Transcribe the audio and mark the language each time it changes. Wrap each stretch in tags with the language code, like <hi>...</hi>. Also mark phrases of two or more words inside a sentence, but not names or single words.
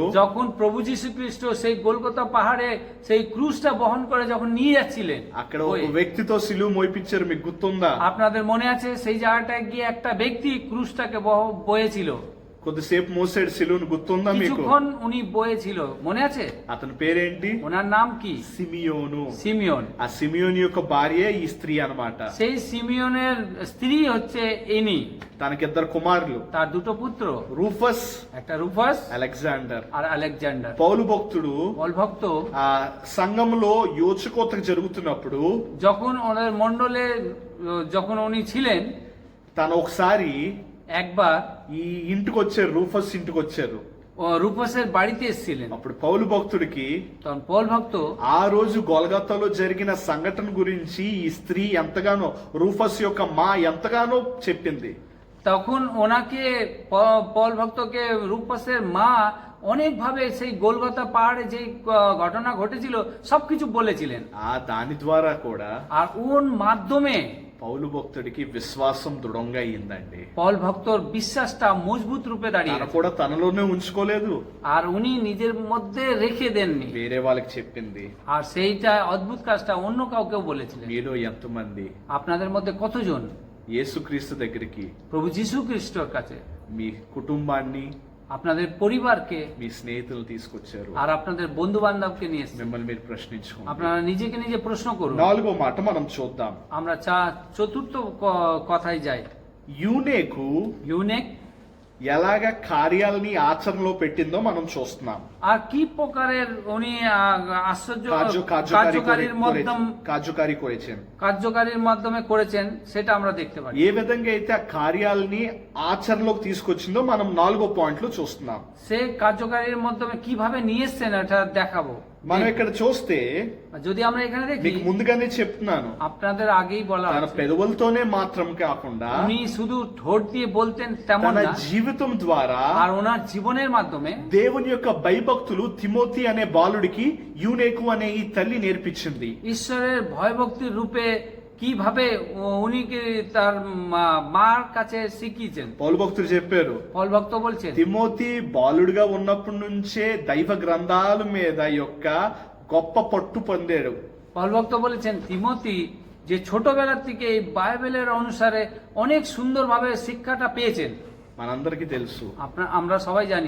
<bn>যখন প্রভু যীশু খ্রিস্ট সেই গোলগোতা পাহাড়ে সেই ক্রুশটা বহন করে যখন নিয়ে যাচ্ছিলেন,</bn> <te>అక్కడ ఒక వ్యక్తితో సిలువ మోయిపించారు, మీకు గుర్తుందా?</te> <bn>আপনাদের মনে আছে সেই জায়গাটায় গিয়ে একটা ব্যক্তি ক্রুশটাকে বয়েছিল,</bn> <te>కొద్దిసేపు మోసాడు సిలువను, గుర్తుందా మీకు?</te> <bn>কিছুক্ষণ উনি বয়েছিল, মনে আছে?</bn> <te>అతని పేరేంటి?</te> <bn>ওনার নাম কি?</bn> <te>సిమియోను.</te> <bn>সিমিয়ন।</bn> <te>ఆ సిమియోని యొక్క భార్య ఈ స్త్రీ అన్నమాట.</te> <bn>সেই সিমিয়নের স্ত্রী হচ্ছে ইনি।</bn> <te>తనకిద్దరు కుమారులు,</te> <bn>তার দুটো পুত্র,</bn> <te>రూఫస్,</te> <bn>একটা রুফাস</bn> <te>అలెగ్జాండర్.</te> <bn>আর আলেকজান্ডার।</bn> <te>పౌలు భక్తుడు</te> <bn>পল ভক্ত</bn> <te>ఆ సంఘంలో యోచకోత జరుగుతున్నప్పుడు</te> <bn>যখন ওনার মণ্ডলে যখন উনি ছিলেন,</bn> <te>తను ఒకసారి</te> <bn>একবার</bn> <te>ఈ ఇంటికి వచ్చారు, రూఫస్ ఇంటికి వచ్చారు.</te> <bn>রূপসের বাড়িতে এসেছিলেন।</bn> <te>అప్పుడు పౌలు భక్తుడికి</te> <bn>তখন পল ভক্ত</bn> <te>ఆ రోజు గొల్గతాలో జరిగిన సంఘటన గురించి ఈ స్త్రీ ఎంతగానో, రూఫస్ యొక్క మా ఎంతగానో చెప్పింది.</te> <bn>তখন ওনাকে পল ভক্তকে রূপসের মা অনেকভাবে সেই গোলগতা পাহাড়ে যে ঘটনা ঘটেছিল সবকিছু বলেছিলেন।</bn> <te>ఆ దాని ద్వారా కూడా</te> <bn>আর ওর মাধ্যমে</bn> <te>పౌలు భక్తుడికి విశ్వాసం దృఢంగా అయిందండి.</te> <bn>পল ভক্তর বিশ্বাসটা মজবুত রূপে দাঁড়িয়ে</bn> <te>తను కూడా తనలోనే ఉంచుకోలేదు,</te> <bn>আর উনি নিজের মধ্যে রেখে দেননি,</bn> <te>వేరే వాళ్ళకి చెప్పింది.</te> <bn>আর সেইটা অদ্ভুত কাজটা অন্য কাউকেও বলেছিলেন।</bn> <te>మీలో ఎంతమంది</te> <bn>আপনাদের মধ্যে কতজন</bn> <te>యేసుక్రీస్తు దగ్గరికి</te> <bn>প্রভু যীশু খ্রিস্টর কাছে</bn> <te>మీ కుటుంబాన్ని,</te> <bn>আপনাদের পরিবারকে</bn> <te>మీ స్నేహితులు తీసుకొచ్చారు?</te> <bn>আর আপনাদের বন্ধু বান্ধবকে নিয়ে এসেছেন?</bn> <te>మిమ్మల్ని మీరు ప్రశ్నించుకోండి.</te> <bn>আপনারা নিজেকে নিজে প্রশ্ন করুন।</bn> <te>4వ మాట మనం చూద్దాం.</te> <bn>আমরা চতুর্থ কথায় যাই।</bn> <te>యూనేకు</te> <bn>ইউনেক</bn> <te>ఎలాగ కార్యాలని ఆచరణలో పెట్టిందో మనం చూస్తున్నాం.</te> <bn>আর কি প্রকারের উনি আশ্চর্য কার্যকারী করেছেন, কার্যকারীর মাধ্যমে করেছেন সেটা আমরা দেখতে পাই।</bn> <te>ఏ విధంగా అయితే ఆ కార్యాలని ఆచరణలోకి తీసుకొచ్చిందో మనం 4వ పాయింట్ లో చూస్తున్నాం.</te> <bn>সে কার্যকারীর মাধ্যমে কিভাবে নিয়ে এসছেন এটা দেখাবো।</bn> <te>మనం ఇక్కడ చూస్తే,</te> <bn>যদি আমরা এখানে দেখি,</bn> <te>మీకు ముందుగానే చెప్తున్నాను,</te> <bn>আপনাদের আগেই বলা</bn> <te>తన పెదవులతోనే మాత్రం కాకుండా</te> <bn>উনি শুধু ঠোঁট দিয়ে বলতেন তেমন</bn> <te>తన</te> <bn>না,</bn> <te>జీవితం ద్వారా</te> <bn>আর ওনার জীবনের মাধ্যমে</bn> <te>దేవుని యొక్క భయభక్తులు తిమోతి అనే బాలుడికి యూనేకు అనే ఈ తల్లి నేర్పించింది.</te> <bn>ঈশ্বরের ভয়ভক্তির রূপে কিভাবে উনি তার মার কাছে শিখিয়েছেন।</bn> <te>పౌలు భక్తుడు చెప్పారు,</te> <bn>পল ভক্ত বলছেন</bn> <te>తిమోతి బాలుడిగా ఉన్నప్పటి నుంచే దైవ గ్రంథాల మీద యొక్క గొప్ప పట్టు పొందాడు.</te> <bn>পল ভক্ত বলেছেন তিমোথি যে ছোটবেলার থেকে এই বাইবেলের অনুসারে অনেক সুন্দরভাবে শিক্ষাটা পেয়েছেন।</bn> <te>మనందరికీ తెలుసు,</te> <bn>আমরা সবাই জানি</bn>